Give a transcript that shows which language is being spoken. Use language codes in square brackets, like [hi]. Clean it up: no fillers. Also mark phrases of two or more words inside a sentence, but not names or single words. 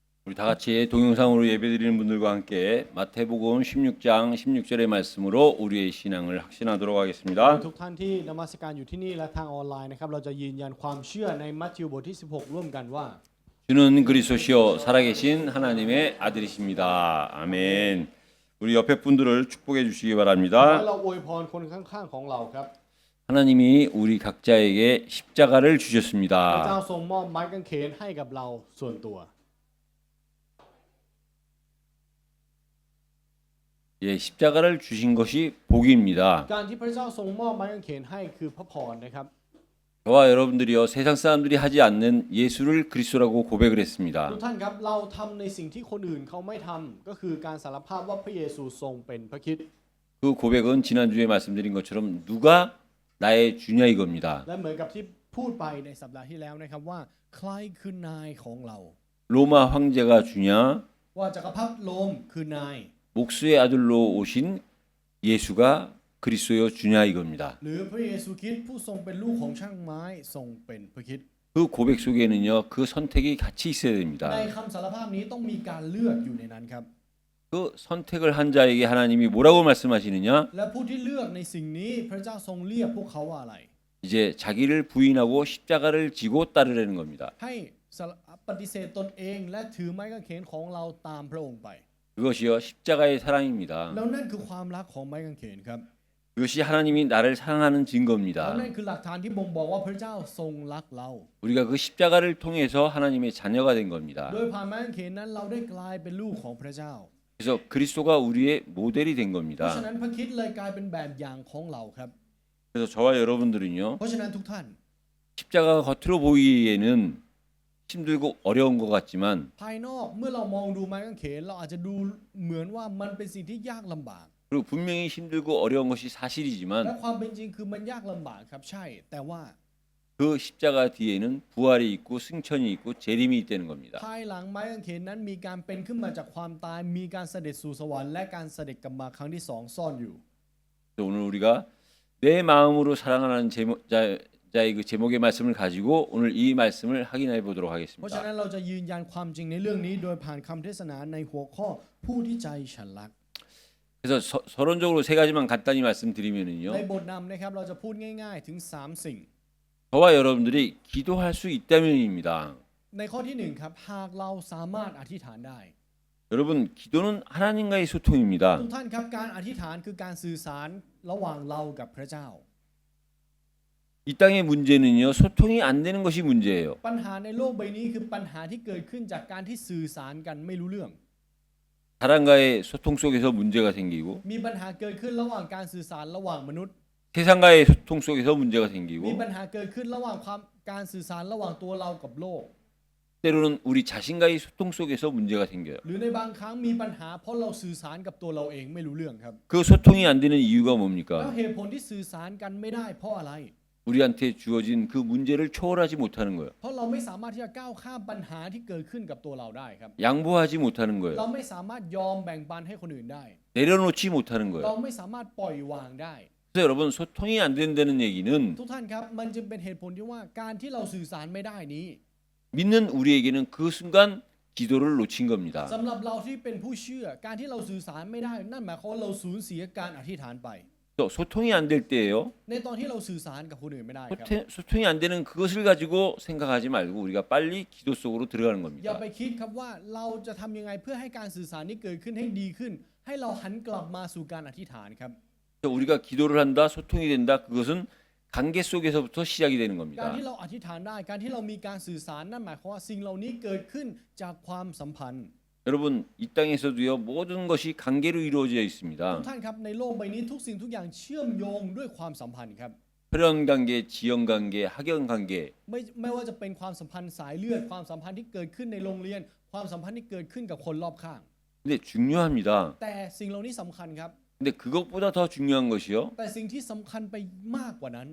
[ko] 우리 다 같이 동영상으로 예배드리는 분들과 함께 마태복음 16장 16절의 말씀으로 우리의 신앙을 확신하도록 하겠습니다. [th] ทุกท่านที่นมัสการอยู่ที่นี่และทางออนไลน์นะครับเราจะยืนยันความเชื่อในมัทธิวบทที่16ร่วมกันว่า [ko] 주는 그리스도시요 살아계신 하나님의 아들이십니다. 아멘. 우리 옆에 분들을 축복해 주시기 [th] และ [ko] 바랍니다. [th] เราอวยพรคนข้างๆของเราครับ [ko] 하나님이 우리 각자에게 십자가를 [th] พระเจ้า [ko] 주셨습니다. [th] ทรงมอบไม้กางเขนให้กับเราส่วนตัว [ko] 예, 십자가를 주신 것이 복입니다. [th] การที่พระเจ้าทรงมอบไม้กางเขนให้คือพระพรนะครับ [ko] 저와 여러분들이요 세상 사람들이 하지 않는 예수를 그리스도라고 고백을 했습니다. [th] ทุกท่านครับเราทำในสิ่งที่คนอื่นเขาไม่ทำก็คือการสารภาพว่าพระเยซูทรงเป็นพระคริสต์ [ko] 그 고백은 지난주에 말씀드린 것처럼 누가 나의 주냐 이겁니다. [th] และเหมือนกับที่พูดไปในสัปดาห์ที่แล้วนะครับว่าใครคือนายของเรา [ko] 로마 황제가 주냐 [th] ว่าจักรพรรดิโรมคือนาย [ko] 목수의 아들로 오신 예수가 그리스도여 주냐 이겁니다. [th] หรือพระเยซูคริสต์ผู้ทรงเป็นลูกของช่างไม้ทรงเป็นพระคริสต์ [ko] 그 고백 속에는요 그 선택이 같이 있어야 [th] ใน [ko] 됩니다. [th] คำสารภาพนี้ต้องมีการเลือกอยู่ในนั้นครับ [ko] 그 선택을 한 자에게 하나님이 뭐라고 말씀하시느냐? [th] และผู้ที่เลือกในสิ่งนี้พระเจ้าทรงเรียกพวกเขาว่าอะไร [ko] 이제 자기를 부인하고 십자가를 지고 따르라는 겁니다. [th] ให้ปฏิเสธตนเองและถือไม้กางเขนของเราตามพระองค์ไป [ko] 그것이요 십자가의 사랑입니다. [th] แล้วนั่นคือความรักของไม้กางเขนครับ [ko] 그것이 하나님이 나를 사랑하는 [th] แล้ว [ko] 증거입니다. [th] นั่นคือหลักฐานที่บ่งบอกว่าพระเจ้าทรงรักเรา [ko] 우리가 그 십자가를 통해서 하나님의 자녀가 된 겁니다. [th] โดยผ่านไม้กางเขนนั้นเราได้กลายเป็นลูกของพระเจ้า [ko] 그래서 그리스도가 우리의 모델이 된 [th] เพราะ [ko] 겁니다. [th] ฉะนั้นพระคริสต์เลยกลายเป็นแบบอย่างของเราครับ [ko] 그래서 저와 여러분들은요 [th] เพราะฉะนั้นทุกท่าน [ko] 십자가가 겉으로 보이기에는 힘들고 어려운 것 같지만 [th] ภายนอกเมื่อเรามองดูไม้กางเขนเราอาจจะดูเหมือนว่ามันเป็นสิ่งที่ยากลำบาก [ko] 그리고 분명히 힘들고 어려운 것이 [th] และ [ko] 사실이지만 [th] ความเป็นจริงคือมันยากลำบากครับใช่ แต่ว่า [ko] 그 십자가 뒤에는 부활이 있고 승천이 있고 재림이 있다는 겁니다. [th] ภายหลังไม้กางเขนนั้นมีการเป็นขึ้นมาจากความตายมีการเสด็จสู่สวรรค์และการเสด็จกลับมาครั้งที่สองซ่อนอยู่ [ko] 그래서 오늘 우리가 내 마음으로 사랑하는 자의 그 제목의 말씀을 가지고 오늘 이 말씀을 확인해 보도록 [th] เพราะฉะนั้น [ko] 하겠습니다. [th] เราจะยืนยันความจริงในเรื่องนี้โดยผ่านคำเทศนาในหัวข้อผู้ที่ใจฉันรัก [ko] 그래서 서론적으로 세 가지만 간단히 [th] ใน [ko] 말씀드리면은요. [th] บทนำนะครับเราจะพูดง่ายๆถึง3สิ่ง [ko] 저와 여러분들이 기도할 수 있다면입니다. [th] ในข้อที่1ครับหากเราสามารถอธิษฐานได้ [ko] 여러분 기도는 하나님과의 소통입니다. [th] ทุกท่านครับการอธิษฐานคือการสื่อสารระหว่างเรากับพระเจ้า [ko] 이 땅의 문제는요 소통이 안 되는 것이 문제예요. [th] ปัญหาในโลกใบนี้คือปัญหาที่เกิดขึ้นจากการที่สื่อสารกันไม่รู้เรื่อง [ko] 사람과의 소통 속에서 문제가 생기고 [th] มีปัญหาเกิดขึ้นระหว่างการสื่อสารระหว่างมนุษย์ [ko] 세상과의 소통 속에서 문제가 [th] มี [ko] 생기고 [th] ปัญหาเกิดขึ้นระหว่างการสื่อสารระหว่างตัวเรากับโลก [ko] 때로는 우리 자신과의 소통 속에서 문제가 생겨요. [th] หรือในบางครั้งมีปัญหาเพราะเราสื่อสารกับตัวเราเองไม่รู้เรื่องครับ [ko] 그 소통이 안 되는 이유가 [th] แล้ว [ko] 뭡니까? [th] เหตุผลที่สื่อสารกันไม่ได้เพราะอะไร [ko] 우리한테 주어진 그 문제를 초월하지 못하는 거예요. [th] เพราะเราไม่สามารถที่จะก้าวข้ามปัญหาที่เกิดขึ้นกับตัวเราได้ครับ [ko] 양보하지 못하는 [th] เรา [ko] 거예요. [th] ไม่สามารถยอมแบ่งปันให้คนอื่นได้ [ko] 내려놓지 못하는 [th] เรา [ko] 거예요. [th] ไม่สามารถปล่อยวางได้ [ko] 그래서 여러분 소통이 안 된다는 얘기는 [th] ทุกท่านครับมันจึงเป็นเหตุผลที่ว่าการที่เราสื่อสารไม่ได้นี้ [ko] 믿는 우리에게는 그 순간 기도를 놓친 겁니다. [th] สำหรับเราที่เป็นผู้เชื่อการที่เราสื่อสารไม่ได้นั่นหมายความว่าเราสูญเสียการอธิษฐานไป [ko] 또 소통이 안 될 때예요. [th] ในตอนที่เราสื่อสารกับคนอื่นไม่ได้ครับ [ko] 소통이 안 되는 그것을 가지고 생각하지 말고 우리가 빨리 기도 속으로 들어가는 [th] อย่า [ko] 겁니다. [th] ไปคิดครับว่าเราจะทำยังไงเพื่อให้การสื่อสารนี้เกิดขึ้นให้ดีขึ้น ให้เราหันกลับมาสู่การอธิษฐานครับ [ko] 그래서 우리가 기도를 한다, 소통이 된다. 그것은 관계 속에서부터 시작이 되는 [th] การ [ko] 겁니다. [th] ที่เราอธิษฐานได้การที่เรามีการสื่อสารนั่นหมายความว่าสิ่งเหล่านี้เกิดขึ้นจากความสัมพันธ์ [ko] 여러분 이 땅에서도요 모든 것이 관계로 이루어져 [th] ทุ [ko] 있습니다. [th] กท่านครับในโลกใบนี้ทุกสิ่งทุกอย่างเชื่อมโยงด้วยความสัมพันธ์ครับ [ko] 혈연 관계, 지연 관계, 학연 관계. [th] ไม่ว่าจะเป็นความสัมพันธ์สายเลือดความสัมพันธ์ที่เกิดขึ้นในโรงเรียน ความสัมพันธ์ที่เกิดขึ้นกับคนรอบข้าง [ko] 근데 중요합니다. [th] แต่สิ่งเหล่านี้สำคัญครับ [ko] 근데 그것보다 더 중요한 것이요. [th] แต่สิ่งที่สำคัญไปมากกว่านั้น